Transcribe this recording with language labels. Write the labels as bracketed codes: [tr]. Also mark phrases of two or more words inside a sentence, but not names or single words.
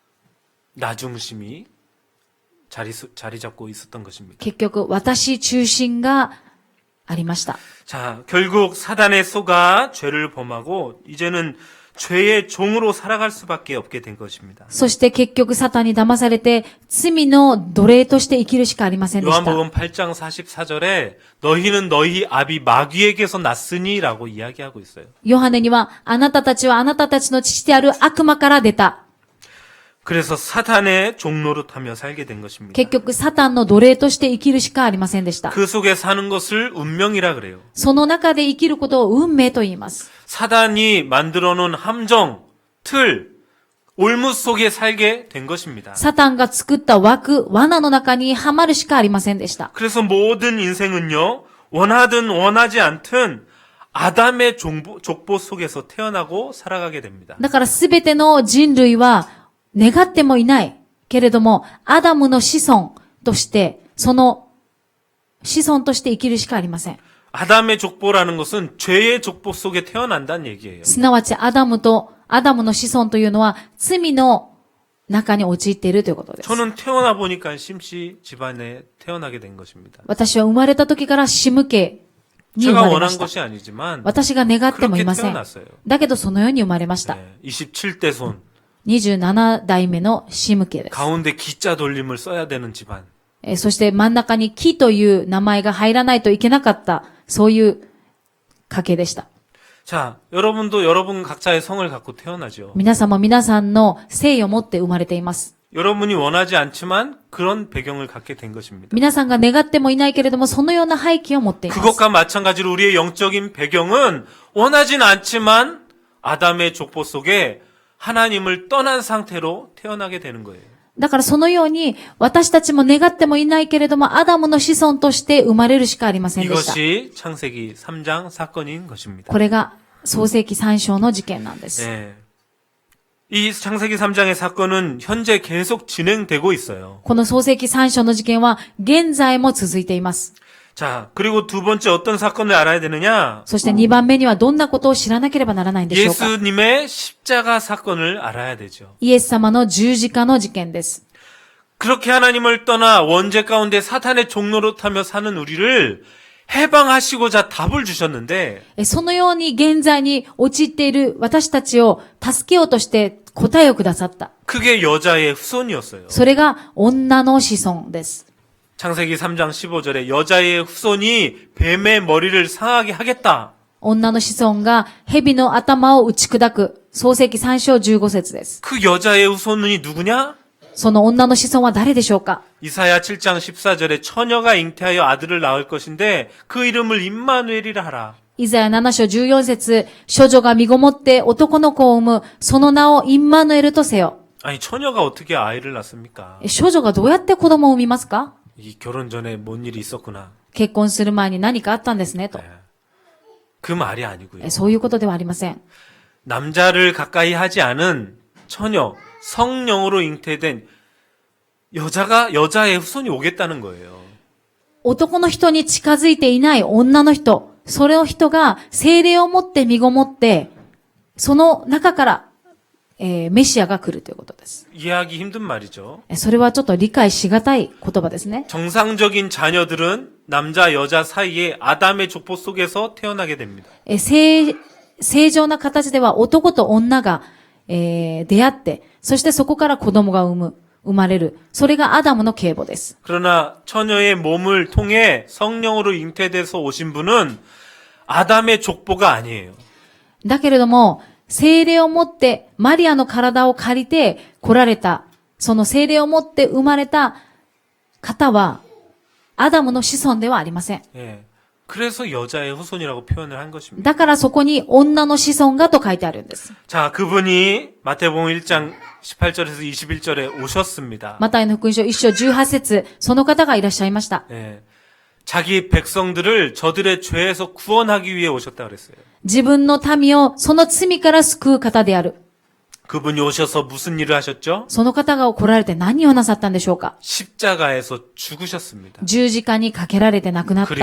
[ko] 나중심이 자리 잡고 있었던 것입니다. [ja] 結局、私中心がありました。 [ko] 자, 결국 사단의 속아 죄를 범하고 이제는 죄의 종으로 살아갈 수밖에 없게 된 것입니다. [ja] そして結局サタンに騙されて罪の奴隷として生きるしかありませんでした。 [ko] 요한복음 8장 44절에 너희는 너희 아비 마귀에게서 났으니라고 이야기하고 있어요. [ja] ヨハネにはあなたたちはあなたたちの父である悪魔から出た。 [ko] 그래서 사탄의 종노릇하며 살게 된 것입니다. [ja] 結局サタンの奴隷として生きるしかありませんでした。 [ko] 그 속에 사는 것을 운명이라 그래요. [ja] その中で生きることを運命と言います。 [ko] 사단이 만들어 놓은 함정, 틀, 올무 속에 살게 된 것입니다. [ja] サタンが作った枠、罠の中にはまるしかありませんでした。 [ko] 그래서 모든 인생은요, 원하든 원하지 않든 아담의 족보 속에서 태어나고 살아가게 됩니다. [ja] だからすべての人類は願ってもいないけれども、アダムの子孫として、その子孫として生きるしかありません。 [ko] 아담의 족보라는 것은 죄의 족보 속에 태어난다는 얘기예요. [ja] すなわちアダムの子孫というのは罪の中に陥っているということです。 [ko] 저는 태어나 보니까 심씨 집안에 태어나게 된 것입니다. [ja] 私は生まれた時からシム家に生 [ko] 제가 [ja] まれま [ko] 원한 [ja] した。 [ko] 것이 아니지만 [ja] 私が願っても [ko] 그렇게 [ja] いません。 [ko] 태어났어요. [ja] だけどそのように生まれました。 [ko] 네, 27대 손 [ja] 27 代目のシム家です。 [ko] 가운데 기자 돌림을 써야 되는 집안. [ja] そして真ん中に木という名前が入らないといけなかった、そういう家系でした。 [ko] 자, 여러분도 여러분 각자의 성을 갖고 태어나죠. [ja] 皆さんも皆さんの姓を持って生まれています。 [ko] 여러분이 원하지 않지만 그런 배경을 갖게 된 것입니다. [ja] 皆さんが願ってもいないけれども、そのような背景を持っています。 [ko] 그것과 마찬가지로 우리의 영적인 배경은 원하진 않지만 아담의 족보 속에 하나님을 떠난 상태로 태어나게 되는 거예요. [ja] だからそのように、私たちも願ってもいないけれども、アダムの子孫として生まれるしかありませんでした。 [ko] 이것이 창세기 3장 사건인 것입니다. [ja] これが創世記3章の事件なんです。 [ko] 예. 이 창세기 3장의 사건은 현재 계속 진행되고 있어요. [ja] この創世記3章の事件は現在も続いています。 [ko] 자, 그리고 두 번째 어떤 사건을 알아야 되느냐? [ja] そして2番目にはどんなことを知らなければならないんでしょうか。 [ko] 예수님의 십자가 사건을 알아야 되죠. [ja] イエス様の十字架の事件です。 [ko] 그렇게 하나님을 떠나 원죄 가운데 사탄의 종로로 타며 사는 우리를 해방하시고자 답을 주셨는데 [ja] そのように現在に陥っている私たちを助けようとして答えをくださった。 [ko] 그게 여자의 후손이었어요. [ja] それが女の子孫です。 [ko] 창세기 3장 15절에 여자의 후손이 뱀의 머리를 상하게 하겠다. [ja] 女の子孫が蛇の頭を打ち砕く。創世記3章15節です。 [ko] 그 여자의 후손이 누구냐? [ja] その女の子孫は誰でしょうか。 [ko] 이사야 7장 14절에 처녀가 잉태하여 아들을 낳을 것인데 그 이름을 임마누엘이라 하라. [ja] イザヤ7章14節、処女が身ごもって男の子を産む、その名をインマヌエルとせよ。 [ko] 아니 처녀가 어떻게 아이를 낳습니까? [ja] 処女がどうやって子供を産みますか。 [ko] 이 결혼 전에 뭔 일이 있었구나. [ja] 結婚する前に何かあったんですね、と。 [ko] 네. 그 말이 아니고요. [ja] そういうことではありません。 [ko] 남자를 가까이 하지 않은 처녀, 성령으로 잉태된 여자의 후손이 오겠다는 거예요. [ja] 男の人に近づいていない女の人、それの人が精霊を持って身ごもって、その中から、メシアが来るということです。 [ko] 이해하기 힘든 말이죠. [ja] それはちょっと理解しがたい言葉ですね。 [ko] 정상적인 자녀들은 남자, 여자 사이에 아담의 족보 속에서 태어나게 됩니다. [ja] 正常な形では男と女が、出会って、そしてそこから子供が生まれる。それがアダムの継母です。 [ko] 그러나 처녀의 몸을 통해 성령으로 잉태돼서 오신 분은 아담의 족보가 아니에요. [ja] だけれども、精霊を持ってマリアの体を借りて来られた、その精霊を持って生まれた方は、アダムの子孫ではありません。 [ko] 예. 그래서 여자의 후손이라고 표현을 한 것입니다. [ja] だからそこに女の子孫がと書いてあるんです。 [ko] 자, 그분이 마태복음 1장 18절에서 21절에 오셨습니다. [ja] マタイの福音書1章18節、その方がいらっしゃいました。 [ko] 예. 자기 백성들을 저들의 죄에서 구원하기 위해 오셨다 그랬어요. [ja] 自分の民をその罪から救う方である。 [ko] 그분이 오셔서 무슨 일을 하셨죠? [ja] その方が来られて何をなさったんでしょうか。 [ko] 십자가에서 죽으셨습니다. [ja] 十字架にかけられて亡くなった。